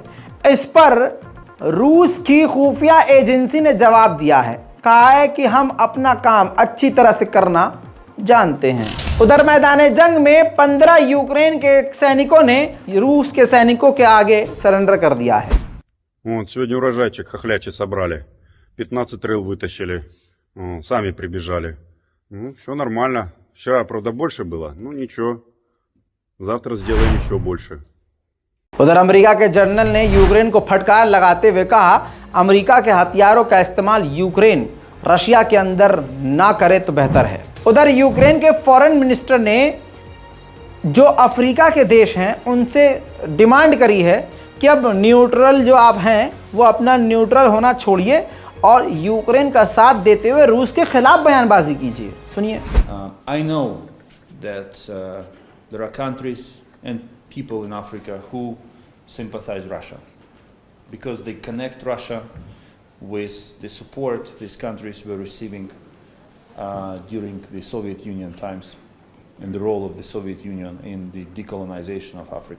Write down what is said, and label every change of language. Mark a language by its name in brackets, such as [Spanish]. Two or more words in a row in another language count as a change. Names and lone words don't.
[Hindi] इस पर रूस की खुफिया एजेंसी ने जवाब दिया है, कहा है कि हम अपना काम अच्छी तरह से करना जानते हैं। उधर मैदान जंग में 15 यूक्रेन के सैनिकों ने रूस के सैनिकों के आगे सरेंडर कर दिया है। [Russian] Вот, сегодня урожайчик хохлячий собрали. 15 рыл вытащили. Сами прибежали. Ну, все нормально. Вчера, правда, больше было. Ну, ничего. Завтра сделаем еще больше. [Hindi] उधर अमेरिका के जनरल ने यूक्रेन को फटकार लगाते हुए कहा, अमेरिका के हथियारों का इस्तेमाल यूक्रेन रशिया के अंदर ना करे तो बेहतर है। उधर यूक्रेन के [English] foreign minister [Hindi] ने जो अफ्रीका के देश हैं उनसे डिमांड करी है कि अब न्यूट्रल जो आप हैं वो अपना न्यूट्रल होना छोड़िए और यूक्रेन का साथ देते हुए रूस के खिलाफ बयानबाजी कीजिए। सुनिए। [English] I know that there are countries and people in Africa who sympathize Russia because they connect Russia with the support these countries were receiving during the Soviet Union times and the role of the Soviet Union in the decolonization of Africa.